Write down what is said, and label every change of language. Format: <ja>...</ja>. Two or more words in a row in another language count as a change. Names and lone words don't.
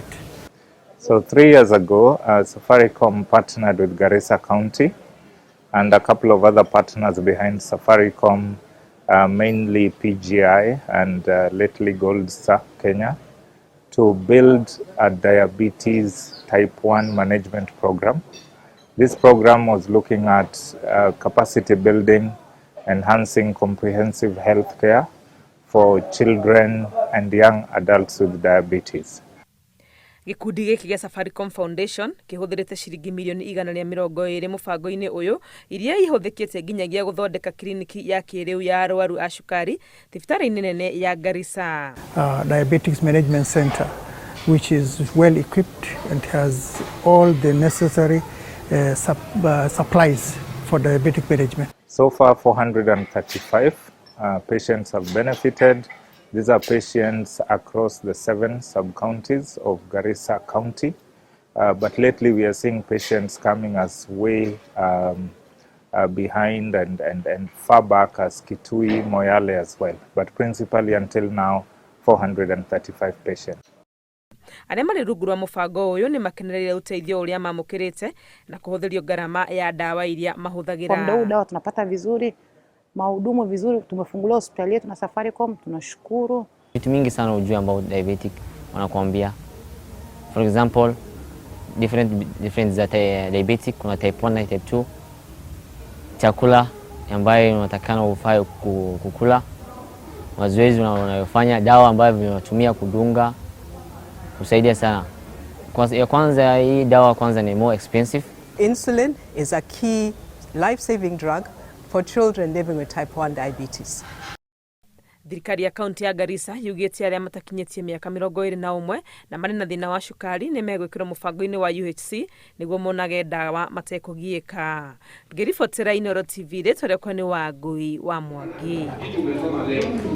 <en>So 3 years ago, Safaricom partnered with Garissa County and a couple of other partners behind Safaricom, mainly PGI and lately Gold Star Kenya, to build a diabetes type 1 management program. This program was looking at capacity building, enhancing comprehensive health care for children and young adults with diabetes.</en> <ki>Gĩkundi gĩkĩ gĩa Safaricom Foundation kĩhũthĩrĩte ciringi mirioni 120 mũbango-inĩ ũyũ, iria ihũthĩkĩte nginyagia gũthondeka kliniki ya kĩrĩu ya arwaru a cukari thibitarĩ-inĩ nene ya Garissa.</ki> <en>Diabetes Management Center, which is well equipped and has all the necessary supplies for diabetic management. So far 435 patients have benefited. These are patients across the 7 sub-counties of Garissa County, but lately we are seeing patients coming as way behind and far back as Kitui, Moyale as well, but principally until now 435 patients.</en> <ki>Arĩa marĩ rungu rwa mũbango ũyũ nĩ makenereire ũteithio ũrĩa mamũkĩrĩte na kũhũthĩrio gharama ya dawa iria mahũthagĩra.</ki> <sw>Kwa muda huu dawa tunapata vizuri, mahudumu vizuri, tumefungulia hospitali yetu na Safaricom, tunashukuru. Vitu mingi sana ujue ambao diabetic wanakuambia.</sw> <en>For example, different</en> <sw>za diabetic, kuna type 1 na type 2. Chakula ambayo unatakana ufanye kukula. Mazoezi unayofanya, dawa ambayo unatumia kudunga kusaidia sana. Kwanza hii dawa kwanza ni</sw> <en>more expensive. Insulin is a key life-saving drug for children living with type 1 diabetes.</en> <ki>Thirikari ya kaunti ya Garissa yugĩte arĩa matakinyĩtie mĩaka 21 na marĩ na thĩna wa cukari nĩ megwĩkĩrwo mũbango-inĩ wa UHC nĩguo monage dawa matekũgiĩka. Ngĩribotera Inooro TV, rĩtwa rĩakwa nĩ Wangui wa Mwangi.</ki>